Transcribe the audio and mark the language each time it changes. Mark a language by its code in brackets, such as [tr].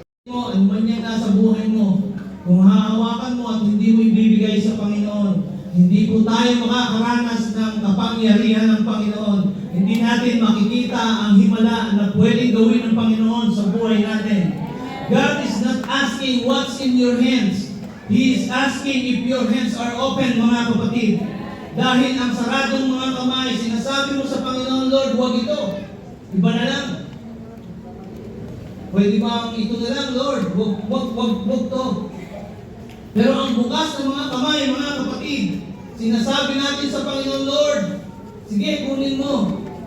[tl] Ano man yan nasa buhay mo, kung hahawakan mo at hindi mo ibibigay sa Panginoon, hindi po tayo makakaranas ng kapangyarihan ng Panginoon. Hindi natin makikita ang himala na pwedeng gawin ng Panginoon sa buhay natin. [en] God is not asking what's in your hands. He is asking if your hands are open, [tl] mga kapatid. Dahil ang saradong mga kamay, sinasabi mo sa Panginoon, Lord, huwag ito. Iba na lang. Pwede bang ito na lang, Lord? Huwag to. Pero ang bukas ng mga kamay, mga kapatid, sinasabi natin sa Panginoon, Lord, sige, kunin mo.